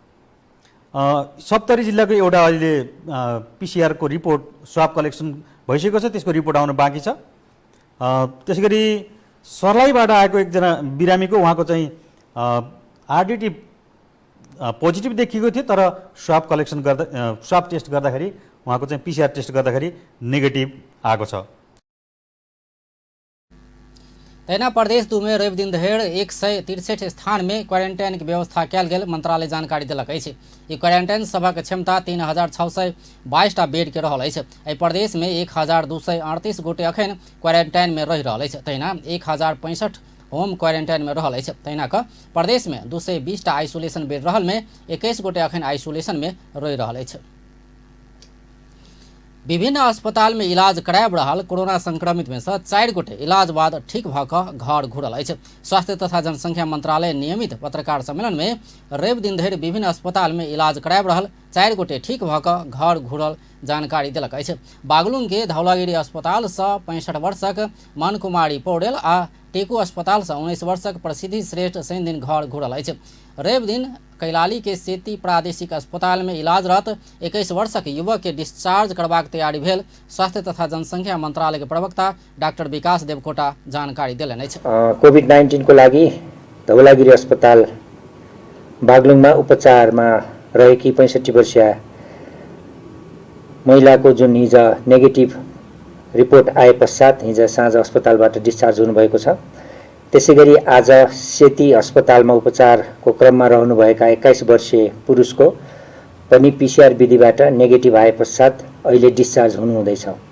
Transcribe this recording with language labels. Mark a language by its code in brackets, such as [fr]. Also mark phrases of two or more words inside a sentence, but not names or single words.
[ne] 70 जिल्लाको एउटा अहिले पिसिआरको [en] report swab collection [ne] भइसकेको छ, त्यसको रिपोर्ट आउन बाँकी छ। त्यसैगरी सर्लाहीबाट आएको एकजना बिरामीको उहाँको चाहिँ [en] RDT positive [ne] देखिएको थियो तर [en] swab collection [ne] गर्दा [en] swab test [ne] गर्दाखेरि उहाँको चाहिँ [en] PCR test [ne] गर्दाखेरि नेगेटिभ आएको छ। [mai] तैना प्रदेश 2 में रवि दिन धरि 163 स्थान में क्वारेंटाइन की व्यवस्था कयल गेल मंत्रालय जानकारी देलक अछि। ई क्वारेंटाइन सभक क्षमता 3622 टा बेड के रहल अछि। एहि प्रदेश में 1238 गोटे अखन क्वारेंटाइन में रहि रहल अछि। तहिना 1065 [en] home quarantine [mai] में रहल अछि। तहिना क प्रदेश में 220 टा [en] isolation bed [mai] रहल में 21 गोटे अखन आइसोलेशन में रहि रहल अछि। विभिन्न अस्पताल में इलाज कराब रहल कोरोना संक्रमित में से 4 गोटे इलाज बाद ठीक भ क घर घुरल अछि। स्वास्थ्य तथा जनसंख्या मंत्रालय नियमित पत्रकार सम्मेलन में रवि दिन धरि विभिन्न अस्पताल में इलाज कराब रहल 4 गोटे ठीक भ क घर घुरल जानकारी देलक अछि। बागलुंग के धौलागिरी अस्पताल से 65 वर्षक मन कुमारी पौडेल आ टेकू अस्पताल से 19 वर्षक प्रसिद्धि श्रेष्ठ शनि दिन घर घुरल अछि। रवि दिन कैलाली के सेती प्रादेशिक अस्पताल में इलाजरत 21 वर्षक युवक के डिस्चार्ज करबाक तैयारी भेल स्वास्थ्य तथा जनसंख्या मंत्रालय के प्रवक्ता डाक्टर विकास देवकोटा जानकारी देलनि अछि। [ne] कोभिड-19 को लागि धौलागिरी अस्पताल बागलुङमा उपचारमा रहेकी 65 वर्षीय महिलाको जुन हिज [en] negative report [ne] आए पश्चात हिज साँझ अस्पतालबाट डिस्चार्ज हुनुभएको छ। त्यसैगरी आज सेती अस्पतालमा उपचारको क्रममा रहनुभएका 21 वर्षीय पुरुषको पनि पिसिआर विधिबाट नेगेटिभ आए पश्चात अहिले डिस्चार्ज हुनुहुँदैछ।